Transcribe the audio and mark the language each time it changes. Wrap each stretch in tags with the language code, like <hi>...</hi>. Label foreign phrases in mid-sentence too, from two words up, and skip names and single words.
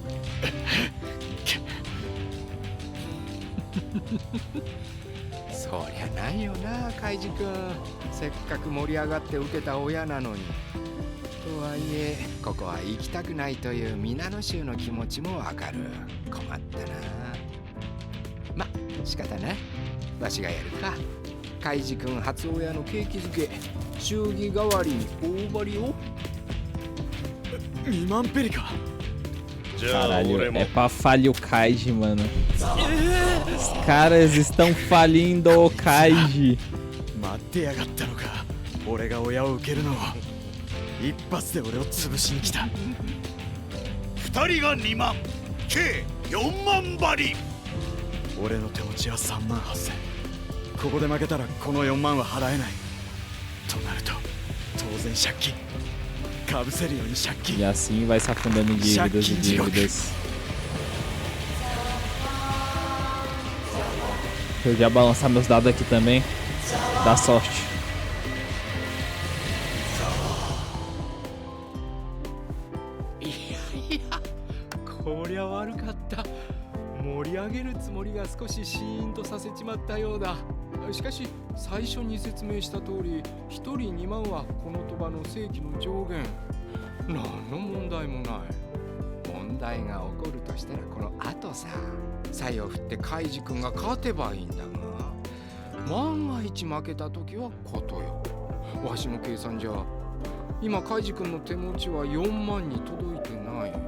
<ja>そりゃないよなカイジ君せっかく盛り上がって受けた親なのにとはいえここは行きたくないという皆の衆の気持ちもわかる困ったなま仕方ないわしがやるかカイジ君初親の景気づけ祝儀代わりに大張りを 2万ペリカ</ja> <pt>Caralho, é pra falir o Kaiji, mano. Os caras estão falindo o Kaiji.</pt> <ja>待ってやがったのか俺が親を受けるのを一発で俺を潰しに来た 2人が2万計4万針俺の手持ちは3万8000ここで負けたらこの4万は払えないとなると当然借金かぶせるように借</ja> <pt>E</pt> <ja>金</ja> <pt>assim vai se afundando em dívidas e dívidas. Deixa eu já balançar meus dados aqui também. Dá sorte.</pt> <ja>いやこりゃ悪かった盛り上げるつもりが少しシーンとさせちまったようだしかし最初に説明した通り1人2万はこの賭場の正規の上限何の問題もない問題が起こるとしたらこの後さ才を振ってカイジ君が勝てばいいんだが万が一負けた時はことよわしの計算じゃ今カイジ君の手持ちは4万に届いてない</ja>